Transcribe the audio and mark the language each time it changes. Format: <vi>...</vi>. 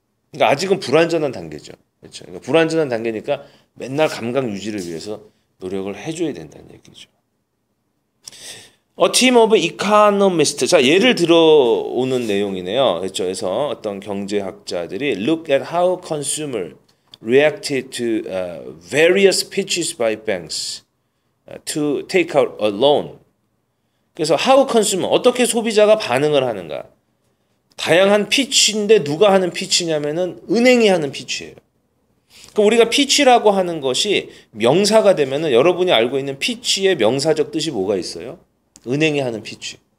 <ko>그러니까 아직은 불완전한 단계죠. 그렇죠? 그러니까 불완전한 단계니까 맨날 감각 유지를 위해서 노력을 해줘야 된다는 얘기죠.</ko> <en>A team of economists.</en> <ko>자, 예를 들어오는 내용이네요. 그렇죠? 그래서 어떤 경제학자들이</ko> <en>look at how consumer reacted to various pitches by banks to take out a loan.</en> <ko>그래서</ko> <en>how consumer,</en> <ko>어떻게 소비자가 반응을 하는가. 다양한 피치인데 누가 하는 피치냐면은 은행이 하는 피치예요. 그러니까 우리가 피치라고 하는 것이 명사가 되면은 여러분이 알고 있는 피치의 명사적 뜻이 뭐가 있어요? 은행이 하는 피치.</ko>